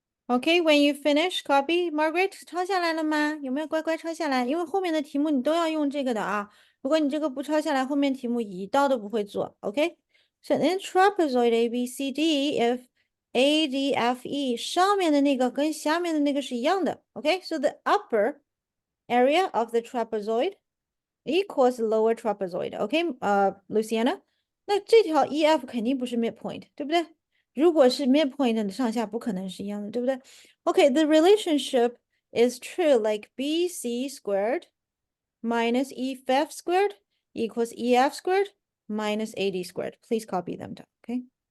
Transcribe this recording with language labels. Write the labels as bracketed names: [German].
[English] Okay, when you finish, copy. [Chinese] Margaret, 抄下来了吗？有没有乖乖抄下来？因为后面的题目你都要用这个的啊。如果你这个不抄下来，后面题目一道都不会做。 [English] Okay? So in trapezoid ABCD, if ADFE [Chinese] 上面的那个跟下面的那个是一样的。 [English] Okay? So the upper area of the trapezoid equals lower trapezoid. Okay? Luciana? [Chinese] 那这条 EF 肯定不是 midpoint，对不对？如果是 midpoint 的上下不可能是一样的，对不对？ [English] Okay, the relationship is true like BC squared minus EF squared equals EF squared minus AD squared. Please copy them down, okay?